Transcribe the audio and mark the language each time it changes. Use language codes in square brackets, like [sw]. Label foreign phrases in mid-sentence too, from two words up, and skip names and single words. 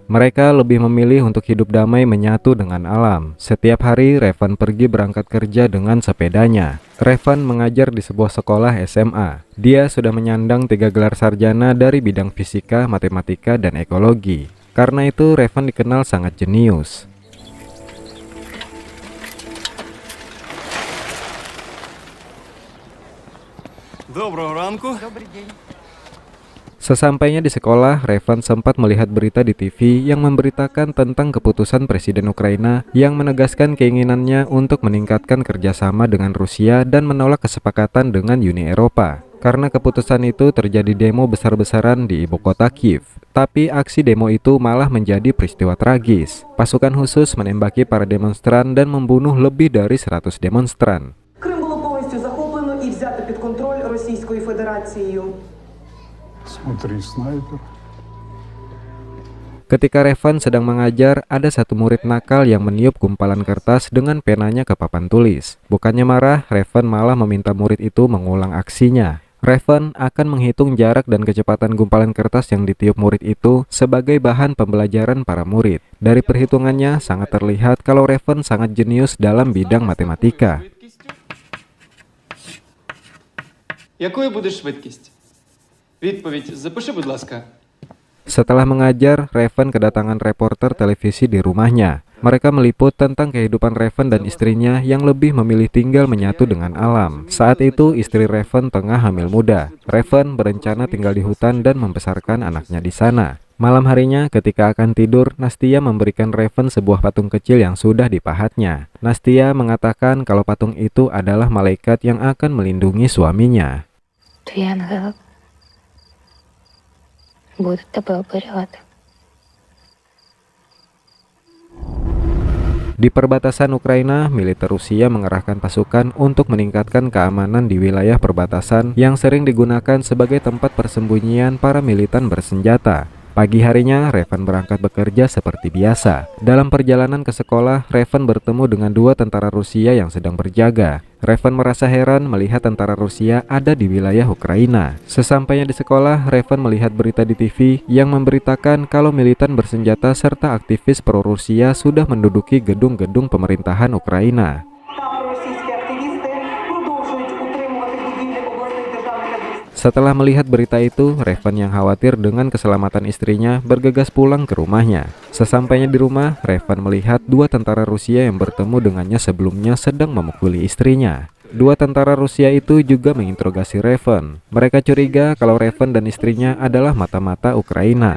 [id] Mereka lebih memilih untuk hidup damai menyatu dengan alam. Setiap hari Raven pergi berangkat kerja dengan sepedanya. Raven mengajar di sebuah sekolah SMA. Dia sudah menyandang 3 gelar sarjana dari bidang fisika, matematika, dan ekologi. Karena itu Raven dikenal sangat jenius. [uk] Доброго ранку. [id] Sesampainya di sekolah, Raven sempat melihat berita di TV yang memberitakan tentang keputusan Presiden Ukraina yang menegaskan keinginannya untuk meningkatkan kerjasama dengan Rusia dan menolak kesepakatan dengan Uni Eropa. Karena keputusan itu terjadi demo besar-besaran di ibu kota Kiev. Tapi aksi demo itu malah menjadi peristiwa tragis. Pasukan khusus menembaki para demonstran dan membunuh lebih dari 100 demonstran. [uk] Крим було повністю захоплено і взято під контроль Російською Федерацією. [ru] Смотри, снайпер. [id] Ketika Raven sedang mengajar, ada satu murid nakal yang meniup gumpalan kertas dengan penanya ke papan tulis. Bukannya marah, Raven malah meminta murid itu mengulang aksinya. Raven akan menghitung jarak dan kecepatan gumpalan kertas yang ditiup murid itu sebagai bahan pembelajaran para murid. Dari perhitungannya, sangat terlihat kalau Raven sangat jenius dalam bidang matematika. [uk] Якою буде швидкість? Відповідь запиши, будь ласка. [id] Setelah mengajar, Raven kedatangan reporter televisi di rumahnya. Mereka meliput tentang kehidupan Raven dan istrinya yang lebih memilih tinggal menyatu dengan alam. Saat itu, istri Raven tengah hamil muda. Raven berencana tinggal di hutan dan membesarkan anaknya di sana. Malam harinya, ketika akan tidur, Nastia memberikan Raven sebuah patung kecil yang sudah dipahatnya. Nastia mengatakan kalau patung itu adalah malaikat yang akan melindungi suaminya. [uk] Твій ангел буде тебе оберігати. [id] Di perbatasan Ukraina, militer Rusia mengerahkan pasukan untuk meningkatkan keamanan di wilayah perbatasan yang sering digunakan sebagai tempat persembunyian para militan bersenjata. Pagi harinya, Raven berangkat bekerja seperti biasa. Dalam perjalanan ke sekolah, Raven bertemu dengan 2 tentara Rusia yang sedang berjaga. Raven merasa heran melihat tentara Rusia ada di wilayah Ukraina. Sesampainya di sekolah, Raven melihat berita di TV yang memberitakan kalau militan bersenjata serta aktivis pro-Rusia sudah menduduki gedung-gedung pemerintahan Ukraina. [uk] Та проросійські активісти продовжують утримувати будівлі обласних державних адміністрацій. [id] Setelah melihat berita itu, Raven yang khawatir dengan keselamatan istrinya bergegas pulang ke rumahnya. Sesampainya di rumah, Raven melihat 2 tentara Rusia yang bertemu dengannya sebelumnya sedang memukuli istrinya. 2 tentara Rusia itu juga menginterogasi Raven. Mereka curiga kalau Raven dan istrinya adalah mata-mata Ukraina.